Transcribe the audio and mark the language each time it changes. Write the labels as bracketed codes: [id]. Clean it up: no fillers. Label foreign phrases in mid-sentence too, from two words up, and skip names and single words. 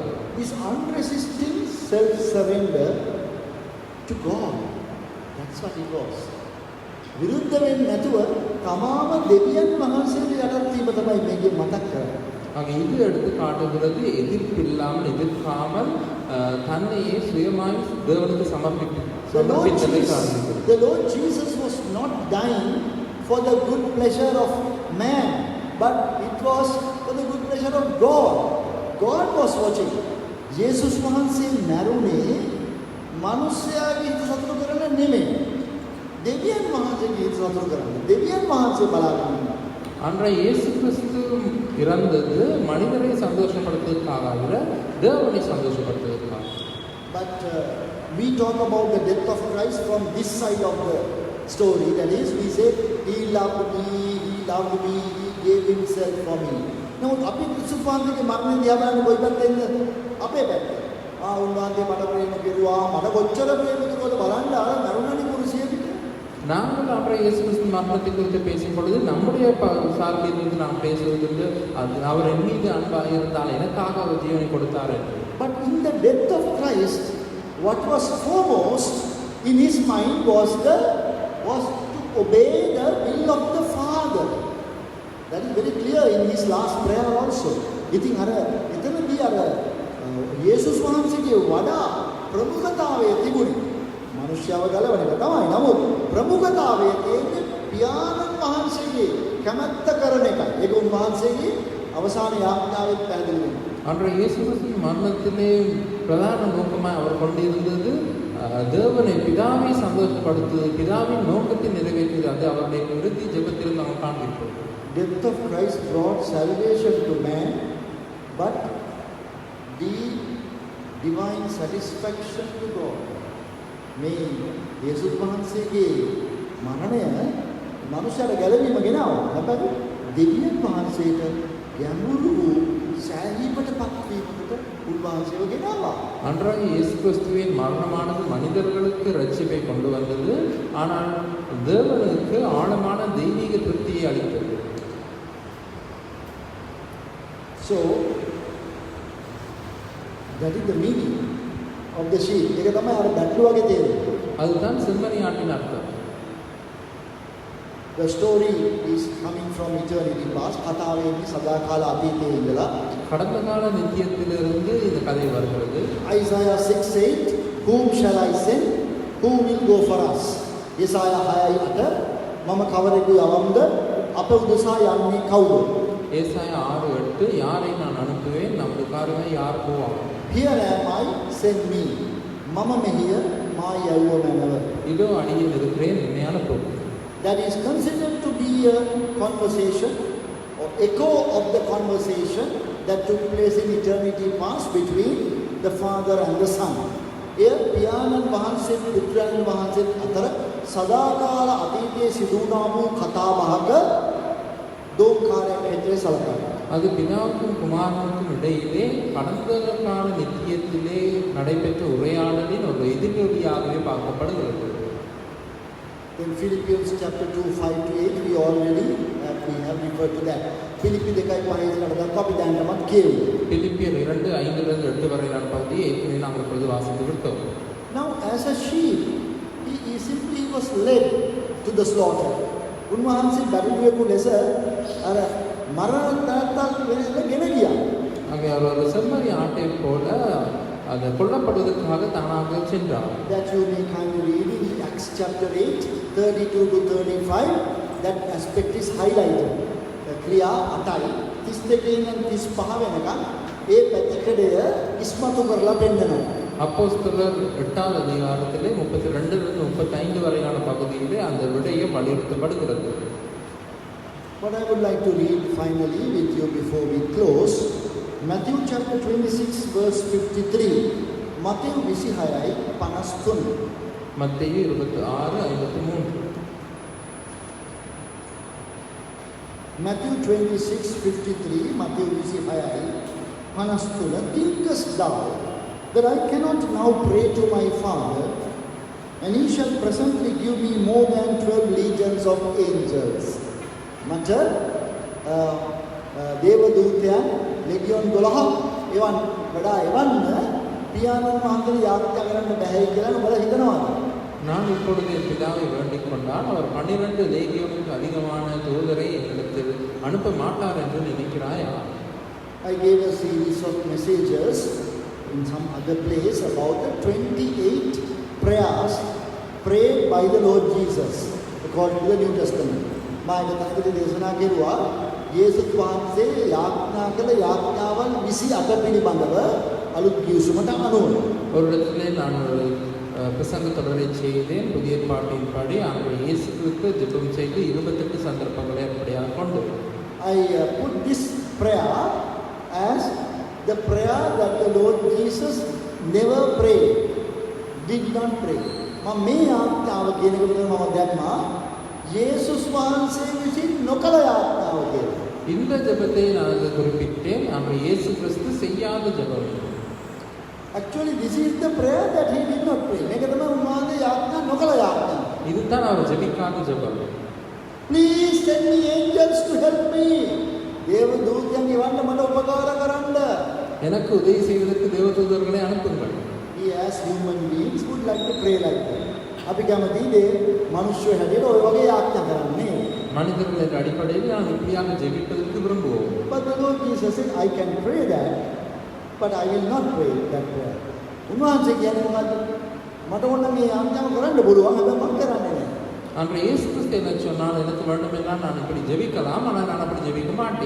[en] This unresisting self-surrender to God, that's what it was. [si] විරුද්ධ වෙන්නේ නැතුව තමාම දෙවියන් වහන්සේට යටත් වීම තමයි මේකේ මතක් කරන්නේ. [ta] ஆக இது எடுத்து காட்டுகிறது எதிர்ப்பில்லாமல் எதிர்க்காமல் தன்னையே சுயமாய் தேவனுக்கு சமர்ப்பித்தலை காட்டுகிறது. [en] The Lord Jesus was not dying for the good pleasure of man, but it was for the good pleasure of God. God was watching. [si] Jesus වහන්සේ මරුනේ මිනිස්යාගේ හිත සතුටු කරන්න නෙමෙයි. දෙවියන් වහන්සේගේ හිත සතුටු කරන්න. දෙවියන් වහන්සේ බලාගෙන ඉන්නවා. [ta] அன்றைய இயேசு கிறிஸ்து இறந்தது மனிதரை சந்தோஷப்படுத்துவதற்காக அல்ல, தேவனை சந்தோஷப்படுத்துவதற்காக. [en] But we talk about the death of Christ from this side of the story. That is, we say, He loved me, He gave Himself for me. [si] නමුත් අපි ක්‍රිස්තුස් වහන්සේගේ මරණය දිහා බලන්නේ කොයි පැත්තෙන්ද? අපේ පැත්තෙන්. උන්වහන්සේ මට ප්‍රේම කෙරුවා, මට කොච්චර ප්‍රේම කෙරුවද බලන්න අර මරුණනි කුරුසියේ පිට. [ta] நாங்கள் அப்புறம் இயேசு கிறிஸ்து மரணத்தை குறித்து பேசும் பொழுது நம்முடைய சார்பிலிருந்து நாம் பேசுவதற்கு அவர் என் மீது அன்பாக இருந்தால் எனக்காக அவர் ஜீவனை கொடுத்தார். [en] But in the death of Christ, what was foremost in his mind was to obey the will of the Father. That is very clear in his last prayer also. [si] ඉතින් අර එතනදී අර යේසුස් වහන්සේගේ වඩා ප්‍රමුඛතාවය තිබුණේ. මනුෂ්‍යව ගලවන එක තමයි. නමුත් ප්‍රමුඛතාවය තියෙන්නේ පියාණන් වහන්සේගේ කැමැත්ත කරන එකයි. ඒක උන්වහන්සේගේ අවසාන යාඥාවෙත් පැහැදිලි වෙනවා. [ta] அன்றைய இயேசு கிறிஸ்துவின் மரணத்திலே பிரதான நோக்கமாக அவர் கொண்டிருந்தது தேவனை பிதாவை சந்தோஷப்படுத்துவது, பிதாவின் நோக்கத்தை நிறைவேற்றுவது. அது அவருடைய இறுதி ஜெபத்தில் நாம் காண்பிப்போம். [en] Death of Christ brought salvation to man, but the divine satisfaction to God. [si] මේ යේසුස් වහන්සේගේ මරණය මනුෂ්‍යර ගැලවීම ගෙනාවා. හැබැයි දෙවියන් වහන්සේට ගැඹුරු සෑහීමට පත්වීමකට උන්වහන්සේව ගෙනාවා. [ta] அன்றைய இயேசு கிறிஸ்துவின் மரணமானது மனிதர்களுக்கு ரட்சிப்பை கொண்டு வந்தது, ஆனால் தேவனுக்கு ஆழமான தெய்வீக திருப்தியை அளித்தது. [en] So that is the meaning of the sheep. [si] ඒක තමයි අර බැටළු වගේ තේරෙන්නේ. [ta] அதுதான் செம்மறி ஆட்டின் அர்த்தம். [en] The story is coming from eternity past. [si] කතාවේ ඉන්නේ සදාකාල අතීතයේ ඉඳලා. [ta] கடந்த கால நித்தியத்திலிருந்து இந்த கதை வருகிறது. [en] Isaiah 6:8 Whom shall I send? Who will go for us? Isaiah 6:8 [si] මම කවරෙකු යවම්ද? අප උදෙසා යන්නේ කවුද? [ta] ஏசாயா 6:8 யாரை நான் அனுப்புவேன் நமக்காக யார் போவாங்க? [en] Here am I, send me. [si] මම මෙහිය මා යවුව මැනව. [ta] இதோ அடியில் இருக்கிறேன் என்னை அனுப்பும். [en] That is considered to be a conversation or echo of the conversation that took place in eternity past between the Father and the Son. Here, [si] පියාණන් වහන්සේ පුත්‍රයන් වහන්සේ අතර සදාකාල අතීතයේ සිදු වුණා වූ කතාබහක දෝංකාරයක් හැටියට සැලකනවා. [ta] அது பிதாவுக்கும் குமாரனுக்கும் இடையிலே கடந்த கால நித்தியத்திலே நடைபெற்ற உரையாடலின் ஒரு எதிரொலியாகவே பார்க்கப்படுகிறது. [en] In Philippians chapter 2:5-8 we already have referred to that. [si] Philippi 2:5 දක්වා අපි දැනටමත් කියුවා. [ta] பிலிப்பியர் 2:5-8 வரையிலான பகுதியை ஏற்கனவே நாங்கள் இப்பொழுது வாசித்து விட்டோம். [en] Now as a sheep he simply was led to the slaughter. [si] උන්වහන්සේ බැරිවෙකු ලෙස අර මරණයට ගෙන ගියා. [ta] அங்கே அவர் ஒரு செம்மறி ஆட்டை போல அது கொல்லப்படுவதற்காக தானாக சென்றார். [en] That you may kindly read in Acts chapter 8:32-35 that aspect is highlighted. [si] ක්‍රියා 8යි 32 ඉඳන් 35 වෙනකන් ඒ පැතිකඩය ඉස්මතු කරලා පෙන්නනවා. [ta] அப்போஸ்தலர் 8வது அதிகாரத்திலே 32 35 வரையான பகுதியிலே அந்த விடயம் வலியுறுத்தப்படுகிறது. [en] What I would like to read finally with you before we close, Matthew chapter 26 verse 53. [si] Matthew 26යි 53. [ta] மத்தேயு 26:53. [si] Matthew 26:53 Matthew 26යි 53. [en] Thinkest thou that I cannot now pray to my Father, and he shall presently give me more than 12 legions of angels? [si] මට දේව දූතයන් ලෙගියොන් 12ක් එවන් වඩා එවන්න පියාණන් වහන්සේ යාඥා කරන්න බැහැ කියලා ඔබලා හිතනවාද? [ta] நான் இப்பொழுது என் பிதாவை வேண்டிக் கொண்டால் அவர் 12 லேகியோனுக்கு அதிகமான தூதரை என்னிடத்தில் அனுப்ப மாட்டார் என்று நினைக்கிறாயா? [en] I gave a series of messages in some other place about the 28 prayers prayed by the Lord Jesus according to the New Testament. [si] මාගේ තනකදී දේශනා කෙරුවා යේසුස් වහන්සේ යාඥා කළ යාඥාවන් 28 පිළිබඳව අලුත් ගිවිසුමට අනුව. [ta] ஒரு இடத்திலே நான் ஒரு பிரசங்க தொடரை செய்தேன். புதிய பாட்டின்படி அங்கே இயேசு கிறிஸ்து ஜெபம் செய்து 28 சந்தர்ப்பங்களை அப்படியாக கொண்டு [en] I put this prayer as the prayer that the Lord Jesus never prayed, did not pray. [si] මේ යාඥාව කියන එක මම දැම්මා යේසුස් වහන්සේ විසින් නොකළ යාඥාව කියලා. [ta] இந்த ஜெபத்தை நான் அங்கே குறிப்பிட்டேன். அங்கே இயேசு கிறிஸ்து செய்யாத ஜெபம். [en] Actually this is the prayer that he did not pray. [si] මේක තමයි උන්වහන්සේ යාඥා නොකළ යාඥාව. [ta] இதுதான் அவர் ஜெபிக்காத ஜெபம். [en] Please send me angels to help me. [si] දේව දූතයන් එවන්න මට උපකාර කරන්න. [ta] எனக்கு உதவி செய்வதற்கு தேவதூதர்களை அனுப்புங்கள். [en] We as human beings would like to pray like that. [si] අපි කැමති දේ මනුෂ්‍ය හැටියට ඔය වගේ යාඥා කරන්නේ. [ta] மனிதர்கள் என்ற அடிப்படையில் நான் இப்படியாக ஜெபிப்பதற்கு விரும்புவோம். [en] But the Lord Jesus said, I can pray that, but I will not pray that prayer. [si] උන්වහන්සේ කියන්නේ මොකද්ද? මට ඕන මේ යාඥාව කරන්න පුළුවන් හැබැයි මම කරන්නේ නැහැ. [ta] அன்று இயேசு கிறிஸ்து என்ன சொன்னால் எனக்கு வேண்டும் என்றால் நான் இப்படி ஜெபிக்கலாம், ஆனால் நான் அப்படி ஜெபிக்க மாட்டேன்.